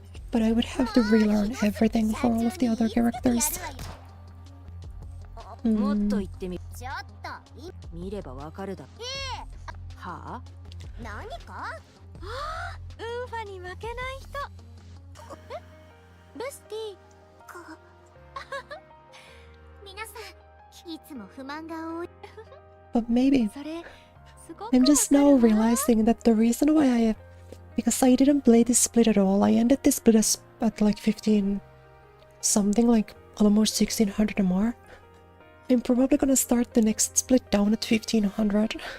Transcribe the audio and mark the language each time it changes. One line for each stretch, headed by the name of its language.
English: But I would have to relearn everything for all of the other characters.
Japanese: もっと言ってみ。ちょっと見ればわかるだ。はあ？何か？ウーファに負けない人。ルスティ。皆さんいつも不満が多い。
English: But maybe I'm just now realizing that the reason why because I didn't play this split at all. I ended this split at like 15 something, like almost 1600 MR. I'm probably gonna start the next split down at 1500.